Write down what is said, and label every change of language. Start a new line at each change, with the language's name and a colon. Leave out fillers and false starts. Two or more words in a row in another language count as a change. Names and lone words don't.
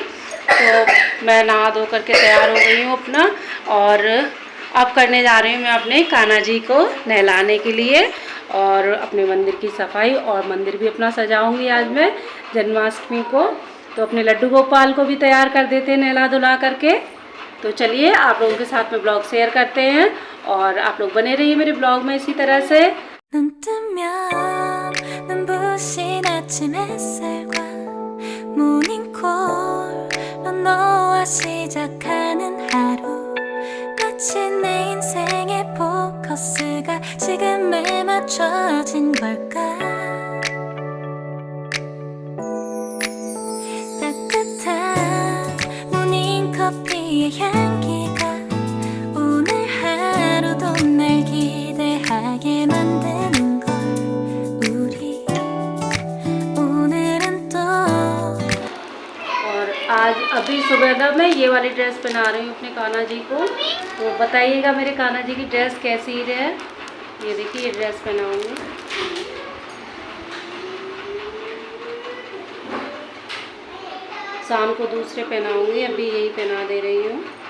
Hindi: तो मैं नहा धो करके तैयार हो गई हूँ अपना, और अब करने जा रही हूँ मैं अपने कान्हा जी को नहलाने के लिए और अपने मंदिर की सफाई, और मंदिर भी अपना सजाऊंगी आज मैं जन्माष्टमी को। तो अपने लड्डू गोपाल को भी तैयार कर देते हैं नहला धुला करके। तो चलिए आप लोगों के साथ में
English: blog share
Hindi: करते हैं और आप लोग बने रहिए मेरे ब्लॉग में इसी तरह से।
Korean: 눈 뜨면 눈부신 아침 햇살과 모닝콜로 너와 시작하는 하루, 마치 내 인생의 포커스가 지금에 맞춰진 걸까. 따뜻한 모닝커피의 향기가 오늘 하루도 날 기대하게 만드는 걸. 우리 오늘은 또
Hindi: और आज अभी सुबह ना मैं ये वाली ड्रेस पहना रही हूँ अपने कान्हा जी को। तो बताइएगा मेरे कान्हा जी की ड्रेस कैसी है। ये देखिए, ये ड्रेस पहनाऊंगी। शाम को दूसरे पहनाऊंगी, अभी यही पहना दे रही हूँ।